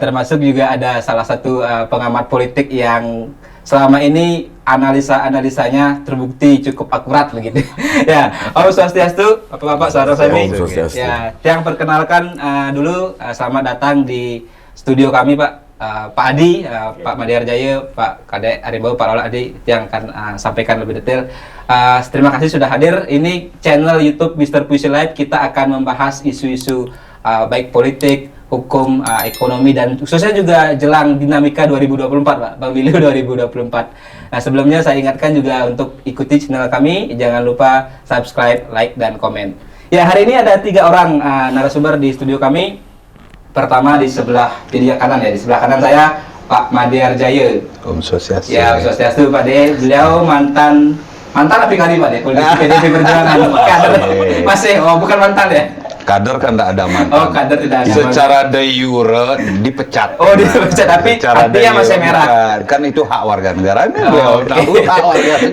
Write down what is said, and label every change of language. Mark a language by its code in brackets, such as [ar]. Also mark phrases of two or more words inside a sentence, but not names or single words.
[id] Termasuk juga ada salah satu pengamat politik yang selama ini analisa-analisanya terbukti cukup akurat begitu. Ya, Om Swastiastu, Bapak-bapak, saudara saya. Om Swastiastu. Ya, yang perkenalkan dulu selamat datang di studio kami, Pak. Pak Adi, Pak Madiar Jaya, Pak Kadek Arimbau, Pak Lola Adi yang akan sampaikan lebih detail. Terima kasih sudah hadir. Ini channel YouTube Mr. Puisi Live. Kita akan membahas isu-isu baik politik, hukum, ekonomi, dan khususnya juga jelang dinamika 2024, Pak, pemilu 2024. Nah, sebelumnya saya ingatkan juga untuk ikuti channel kami. Jangan lupa subscribe, like, dan komen. Ya, hari ini ada 3 orang narasumber di studio kami. Pertama di sebelah kiri kanan ya, di sebelah kanan saya Pak Madiar Jaya. Om Swastiastu. Ya, Om Swastiastu Pak De. Beliau mantan apa kali Pak De? Politisi PDIP Perjuangan. Kader masih, bukan mantan ya? Kader kan tidak ada mantan. Oh, kader tidak ada Secara [la] de jure [id] dipecat. Oh, dipecat, tapi Secara de hatinya jure masih merah. bukan. Kan itu hak warga negara. Oh, oke. Hak warga negara.